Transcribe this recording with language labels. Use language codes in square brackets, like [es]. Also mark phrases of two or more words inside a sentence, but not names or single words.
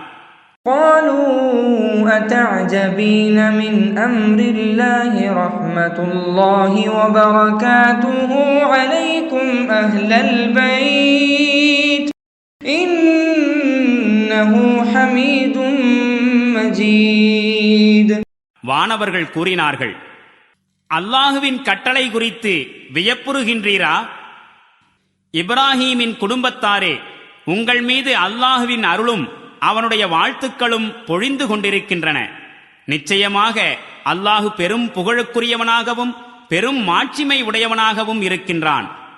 [ar] قالوا أتعجبين من أمر الله رحمة الله وبركاته عليكم أهل البيت إنه حميد مجيد. [ta] வானவர்கள் கூறினார்கள், அல்லாஹுவின் கட்டளை குறித்து வியப்புறுகின்றீரா? இப்ராஹீமின் குடும்பத்தாரே, உங்கள் மீது அல்லாஹுவின் அருளும் அவனுடைய வாழ்த்துக்களும் பொழிந்து கொண்டிருக்கின்றன. நிச்சயமாக அல்லாஹு பெரும் புகழுக்குரியவனாகவும் பெரும் மாட்சிமை உடையவனாகவும் இருக்கின்றான்.